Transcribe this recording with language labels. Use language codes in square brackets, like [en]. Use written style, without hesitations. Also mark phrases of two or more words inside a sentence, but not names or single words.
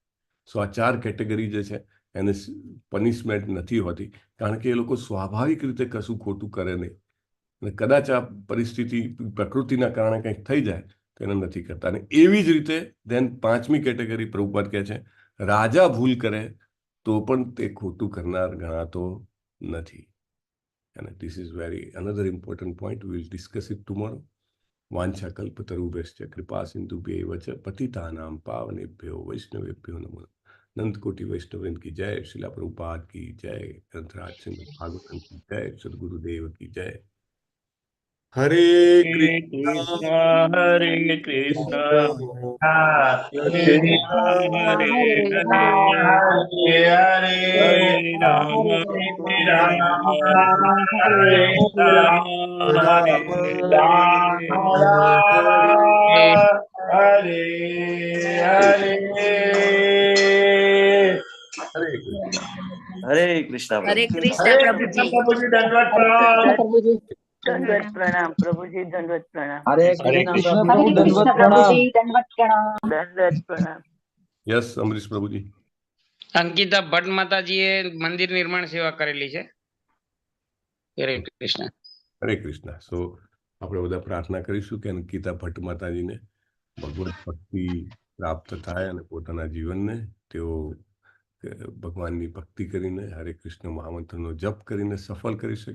[gu] સો આ 4 કેટેગરી જે છે એને પનિશમેન્ટ નથી હોતી, કારણ કે એ લોકો સ્વાભાવિક રીતે કશું ખોટું કરે નહીં, અને કદાચ આ પરિસ્થિતિ પ્રકૃતિના કારણે કંઈક થઈ જાય તો એને નથી કરતા. અને એવી જ રીતે ધેન 5મી કેટેગરી પ્રભુપાદ કહે છે, રાજા ભૂલ કરે તો પણ તે ખોટું કરનાર ગણાતો નથી. [en] અને this is very another important point. we will discuss it tomorrow. [sa] વાંછા કલ્પતરુભ્યશ્ચ કૃપા સિંધુભ્યૈવ ચ પતિતાનાં પાવનેભ્યો વૈષ્ણવેભ્યો નમો નમઃ. [hi] अनंत कोटि वैष्णववृंद की जय, श्रीला प्रभुपाद की जय, ग्रंथराज श्रीमद् भागवतम की जय, सद्गुरुदेव की जय. [sa] हरे कृष्णा हरे कृष्णा कृष्ण हरे हरे, हरे राम हरे राम, हरे हरे कृष्णा [hi] हरे कृष्ण प्रभुजी. दंडवत प्रणाम प्रभुजी, दंडवत प्रणाम. हरे कृष्ण प्रभु, दंडवत प्रणाम. दंडवत प्रणाम. यस अमरीश प्रभुजी. [gu] અંકિતા ભટ્ટ માતાજીએ મંદિર નિર્માણ સેવા કરેલી છે. હરે કૃષ્ણ. હરે કૃષ્ણ. સો આપણે બધા પ્રાર્થના કરીશું કે અંકિતા ભટ્ટ માતાજીને ભગવત ભક્તિ પ્રાપ્ત થાય અને પોતાના જીવનને તેઓ ભગવાનની ભક્તિ કરીને હરે કૃષ્ણ મહામંત્રનો જપ કરીને સફળ કરી શકે.